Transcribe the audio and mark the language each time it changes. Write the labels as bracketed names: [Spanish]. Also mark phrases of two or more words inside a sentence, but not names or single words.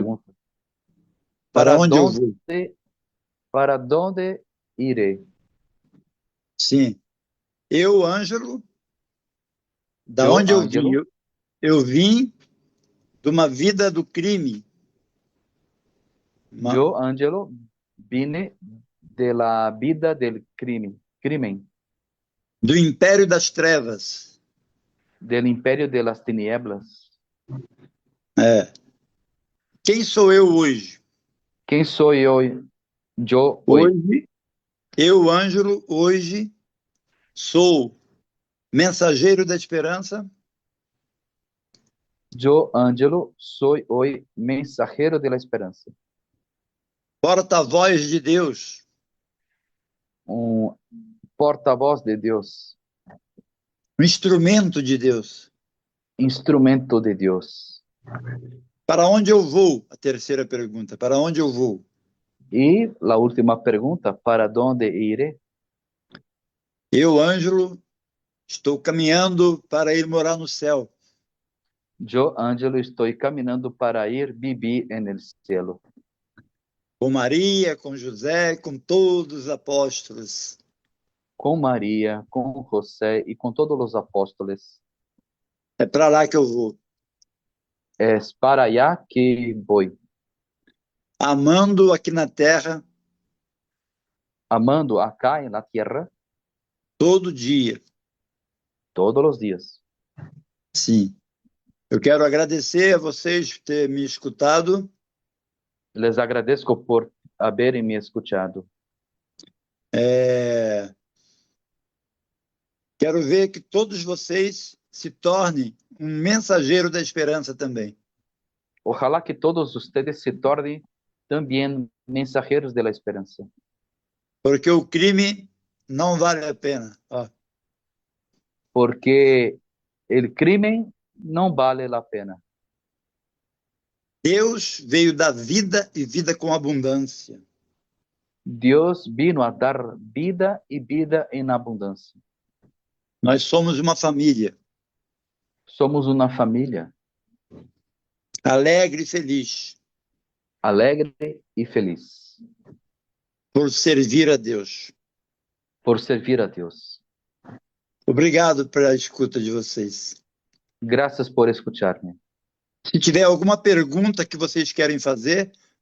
[Portuguese] Pergunta. Para onde eu vou? Para onde irei? Sim. Eu, Ângelo, da onde eu vim? Eu vim de uma vida do crime. Eu, Ângelo, [Spanish] vine de la vida del crimen, [Portuguese] do império das trevas. [Spanish] del imperio de las tinieblas. [Portuguese] É. Quem sou eu hoje? [Spanish] ¿Quién soy yo hoy? [Portuguese] Hoje, eu, Ângelo, hoje sou mensageiro da esperança, [Spanish] Yo, Ángelo, soy hoy mensajero de la esperanza, [Portuguese] porta-voz de Deus, [Spanish] un portavoz de Dios, [Portuguese] um instrumento de Deus. [Spanish] instrumento de Dios. [Portuguese] Para onde eu vou? A terceira pergunta. Para onde eu vou? [Spanish] Y la última pregunta, ¿para dónde iré? [Portuguese] Eu, Ângelo, estou caminhando para ir morar no céu. [Spanish] Yo, Ángelo, estoy caminando para ir vivir en el cielo, [Portuguese] Com Maria, com José, com todos os apóstolos. [Spanish] con María, con José y con todos los apóstoles. [Portuguese] É para lá que eu vou. [Spanish] Es para allá que voy, [Portuguese] Amando aqui na terra [Spanish] amando acá en la tierra [Portuguese] todo dia. [Spanish] todos los días. [Portuguese] Sim. Eu quero agradecer a vocês por ter me escutado. [Spanish] Les agradezco por haberme escuchado. [Portuguese] Quero ver que todos vocês se tornem um mensageiro da esperança também. [Spanish] Ojalá que todos ustedes se tornen también mensajeros de la esperanza, [Portuguese] Porque o crime não vale a pena. Ó, [Spanish] porque el crimen no vale la pena. [Portuguese] Deus veio dar vida e vida com abundância. [Spanish] Dios vino a dar vida y vida en abundancia. [Portuguese] Nós somos uma família [Spanish] Somos una familia [Portuguese] alegre e feliz [Spanish] alegre y feliz [Portuguese] por servir a Deus. [Spanish] por servir a Dios. [Portuguese] Obrigado pela escuta de vocês. [Spanish] Gracias por escucharme. [Portuguese] Se tiver alguma pergunta que vocês querem fazer,